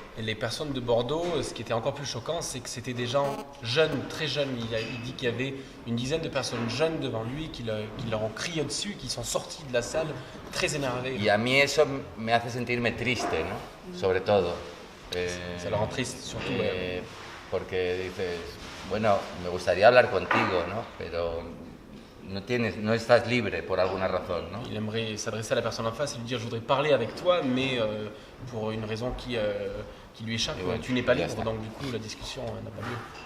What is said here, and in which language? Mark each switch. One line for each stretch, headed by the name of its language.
French: Et les personnes de Bordeaux, ce qui était encore plus choquant, c'est que c'était des gens jeunes, très jeunes. Il dit qu'il y avait une dizaine de personnes jeunes devant lui qui leur ont crié dessus, qui sont sortis de la salle très énervés.
Spanish: Y a mí eso me hace sentirme triste, ¿no? Sobre todo.
French: Ça le rend triste, surtout.
Spanish: Porque dices, bueno, me gustaría hablar contigo, ¿no? Pero no estás libre por alguna razón, ¿no?
French: Il aimerait s'adresser à la personne en face et lui dire je voudrais parler avec toi, mais pour une raison qui lui échappe, ouais, tu n'es pas libre, donc du coup la discussion n'a pas lieu.